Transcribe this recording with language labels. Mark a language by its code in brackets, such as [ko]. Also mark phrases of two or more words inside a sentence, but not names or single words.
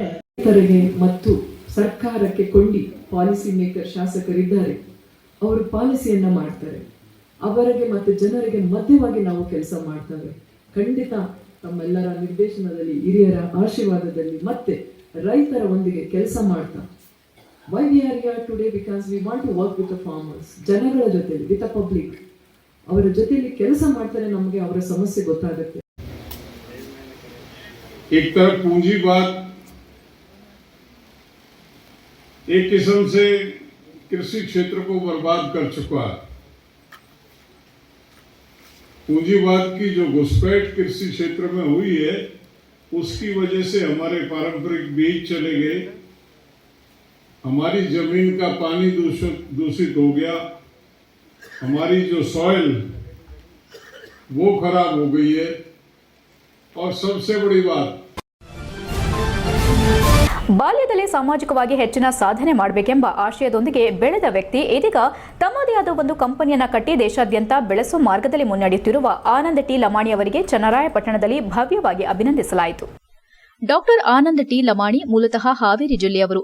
[kn] ರೈತರಿಗೆ ಮತ್ತು ಸರ್ಕಾರಕ್ಕೆ ಕೊಂಡಿ [en] policy maker [kn] ಶಾಸಕರಿದ್ದಾರೆ. ಅವರು ಪಾಲಿಸಿಯನ್ನ ಮಾಡ್ತಾರೆ. ಅವರಿಗೆ ಮತ್ತು ಜನರಿಗೆ ಮಧ್ಯವಾಗಿ ನಾವು ಕೆಲಸ ಮಾಡ್ತೇವೆ. ಖಂಡಿತ ತಮ್ಮೆಲ್ಲರ ನಿರ್ದೇಶನದಲ್ಲಿ, ಹಿರಿಯರ ಆಶೀರ್ವಾದದಲ್ಲಿ ಮತ್ತೆ ರೈತರ ಒಂದಿಗೆ ಕೆಲಸ ಮಾಡ್ತಾ, [en] why we are here today, because we want to work with the farmers, [kn] ಜನಗಳ ಜೊತೆ, [en] with the public. [kn] ಅವರ ಜೊತೆಯಲ್ಲಿ ಕೆಲಸ ಮಾಡ್ತಾರೆ ನಮಗೆ ಅವರ ಸಮಸ್ಯೆ ಗೊತ್ತಾಗುತ್ತೆ. [hi] एक तरफ पूंजीवाद एक किस्म से कृषि क्षेत्र को बर्बाद कर चुका है. पूंजीवाद की जो घुसपैठ कृषि क्षेत्र में हुई है उसकी वजह से हमारे पारंपरिक बीज चले गए, हमारी जमीन का पानी दूषित हो गया, हमारी जो सॉइल वो खराब हो गई है. और सबसे बड़ी बात, [kn] ಬಾಲ್ಯದಲ್ಲಿ ಸಾಮಾಜಿಕವಾಗಿ ಹೆಚ್ಚಿನ ಸಾಧನೆ ಮಾಡಬೇಕೆಂಬ ಆಶಯದೊಂದಿಗೆ ಬೆಳೆದ ವ್ಯಕ್ತಿ ಇದೀಗ ತಮ್ಮದೇ ಆದ ಒಂದು ಕಂಪನಿಯನ್ನ ಕಟ್ಟಿ ದೇಶಾದ್ಯಂತ ಬೆಳೆಸುವ ಮಾರ್ಗದಲ್ಲಿ ಮುನ್ನಡೆಯುತ್ತಿರುವ ಆನಂದ್ ಟಿ ಲಮಾಣಿ ಅವರಿಗೆ ಚನ್ನರಾಯಪಟ್ಟಣದಲ್ಲಿ ಭವ್ಯವಾಗಿ ಅಭಿನಂದಿಸಲಾಯಿತು. ಡಾಕ್ಟರ್ ಆನಂದ್ ಟಿ ಲಮಾಣಿ ಮೂಲತಃ ಹಾವೇರಿ ಜಿಲ್ಲೆಯವರು.